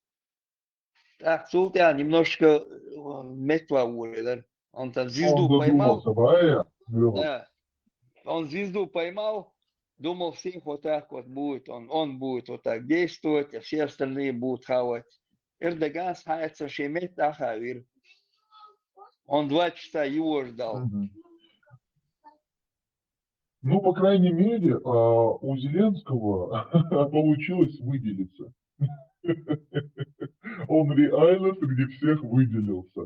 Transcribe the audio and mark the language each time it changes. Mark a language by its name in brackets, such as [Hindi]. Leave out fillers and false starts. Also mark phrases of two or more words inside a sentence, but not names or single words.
[Russian] Так, Султан немножко мертва уже, он там звезду поймал. Да, он звезду поймал, думал, всех вот так вот будет, он будет вот так действовать, а все остальные будут хавать. [Chechen] Эрдоган схается шемет ахавир. [Russian] Он 2 часа его ждал. Ну, по крайней мере, у Зеленского получилось выделиться. Он реально среди всех выделился.